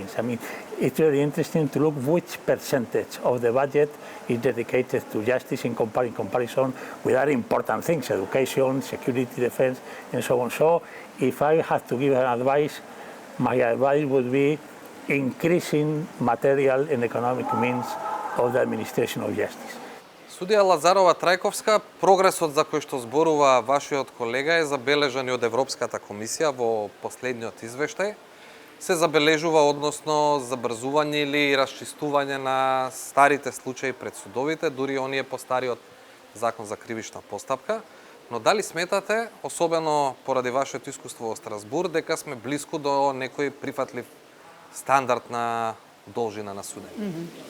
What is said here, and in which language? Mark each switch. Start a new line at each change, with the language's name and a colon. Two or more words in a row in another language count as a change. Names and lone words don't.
English: I mean, it's very interesting to look which percentage of the budget is dedicated to justice in comparison with other important things, education, security, defense, and so on. So, if I have to give an advice, my advice would be increasing material and economic means of the administration of justice.
Macedonian: Судија Лазарова Трајковска, прогресот за кој што зборува вашиот колега е забележан и од Европската комисија во последниот извештај. Се забележува односно забрзување или расчистување на старите случаи пред судовите, дури оние постари од закон за кривична постапка, но дали сметате, особено поради вашето искуство во Страсбур, дека сме близко до некој прифатлив стандард на должина на судење?